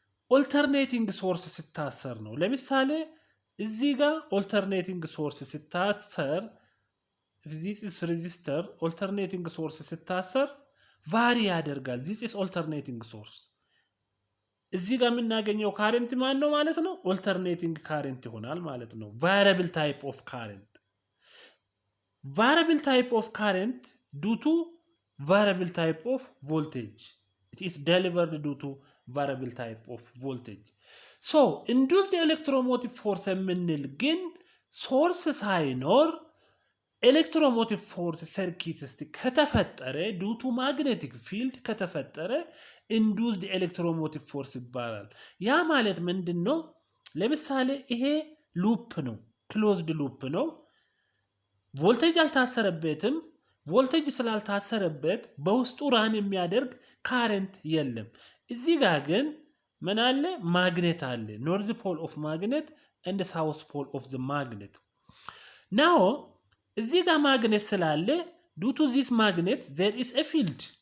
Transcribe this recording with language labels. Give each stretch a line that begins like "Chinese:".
Amharic: ኦልተርኔቲንግ ሶርስ ስታሰር ነው። ለምሳሌ እዚህ ጋር ኦልተርኔቲንግ ሶርስ ስታሰር
English: this is resistor
Amharic: ኦልተርኔቲንግ ሶርስ ስታሰር ቫሪ ያደርጋል።
English: this is alternating source
Amharic: እዚህ ጋር የምናገኘው ካረንት ማን ነው ማለት ነው? ኦልተርኔቲንግ ካረንት ይሆናል ማለት ነው።
English: variable type of current variable type of current due to variable type of voltage it is delivered due to variable type of voltage so induced electromotive force
Amharic: የምንል ግን ሶርስ ሳይኖር ኤሌክትሮሞቲቭ ፎርስ ሰርኪት ውስጥ ከተፈጠረ ዲው ቱ ማግኔቲክ ፊልድ ከተፈጠረ ኢንዱስድ ኤሌክትሮሞቲቭ ፎርስ ይባላል። ያ ማለት ምንድነው? ለምሳሌ ይሄ ሉፕ ነው፣ ክሎዝድ ሉፕ ነው። ቮልቴጅ አልታሰረበትም። ቮልቴጅ ስላልታሰረበት በውስጡ ራን የሚያደርግ ካረንት የለም። እዚህ ጋር ግን ምን አለ? ማግኔት አለ።
English: ኖርዝ ፖል ኦፍ ማግኔት ኤንድ ሳውዝ ፖል ኦፍ ዘ ማግኔት ናው
Amharic: እዚህ ጋር ማግኔት ስላለ
English: ዱ ቱ ዚስ ማግኔት there is a field